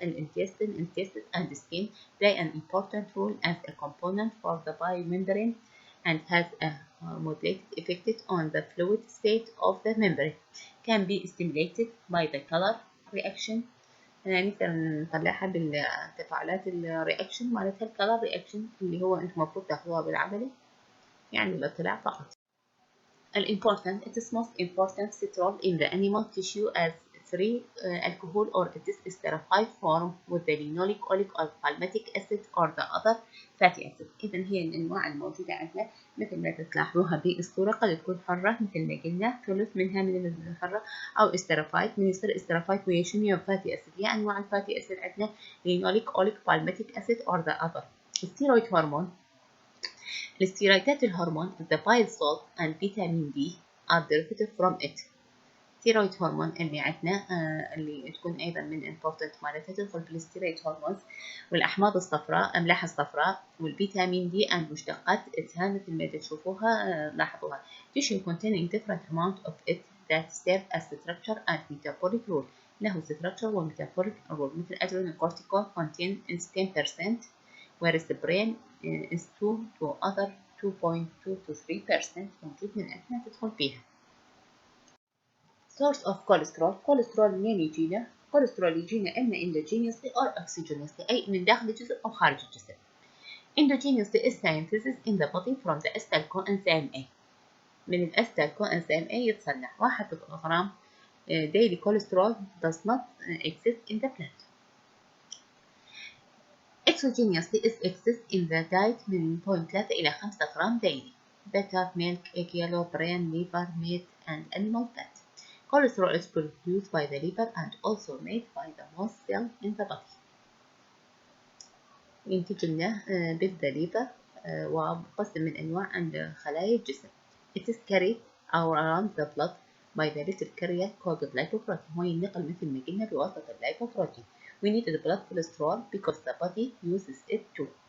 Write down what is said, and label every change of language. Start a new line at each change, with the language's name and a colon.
English: intestine and skin play an important role as a component for the biomembrane and has a modulated effect on the fluid state of the membrane. can be stimulated by the color reaction،
Arabic: نقدر نطلعها بالتفاعلات الرياكشن مالتها. الكلر رياكشن اللي هو انتم المفروض تاخذوها بالعملي، يعني الاطلاع فقط.
English: الimportant it is most important role in the animal tissue as free alcohol or it is esterified form with the linoleic oleic or palmitic acid or the other fatty acid.
Arabic: إذا هي الأنواع الموجودة عندنا مثل ما تلاحظوها بالصورة، قد تكون حرة مثل ما قلنا، ثلث منها من الحرة، أو esterified. من يصير esterified ويا شنو؟ يا fatty acid. هي أنواع الفاتي
English: acid
Arabic: عندنا
English: linoleic oleic palmitic acid or the other. steroid hormone،
Arabic: الستيرويدات الهرمون
English: the bile salt and vitamin D are derivative from it.
Arabic: ستيرويد هرمون اللي عندنا اللي تكون أيضا من important مالتها تدخل بالستيرويد هرمونز، والأحماض الصفراء أملاح الصفراء والفيتامين دي and مشتقات إتها مثل ما تشوفوها لاحظوها.
English: tissue containing different amount of it that serve as structure and metabolic role، له structure و metabolic role. مثل adrenocortical contain 10% whereas the brain is 2 to other 2.2 to 3%
Arabic: موجود من عندنا تدخل فيها.
English: source of cholesterol،
Arabic: cholesterol منين يجينا؟ cholesterol يجينا إما
English: endogenously or exogenously،
Arabic: أي من داخل الجسم أو خارج الجسم.
English: endogenously is synthesis in the body from the acetyl coenzyme A،
Arabic: من الأستال
English: coenzyme A
Arabic: يتصنع.
English: 1 غرام daily cholesterol does not exist in the blood. exogenously is exist in the diet
Arabic: من 0.3 إلى 5 غرام
English: daily. butter, milk, egg yellow, brain, liver, meat and animal fat. cholesterol is produced by the liver and also made by the most cell in the body.
Arabic: ينتج لنا بالليفر وقسم من أنواع عند خلايا الجسم.
English: It is carried around the blood by the little carrier called lipoprotein،
Arabic: هو ينقل مثل ما قلنا بواسطة اللايبوبروتين.
English: We need the blood cholesterol because the body uses it too.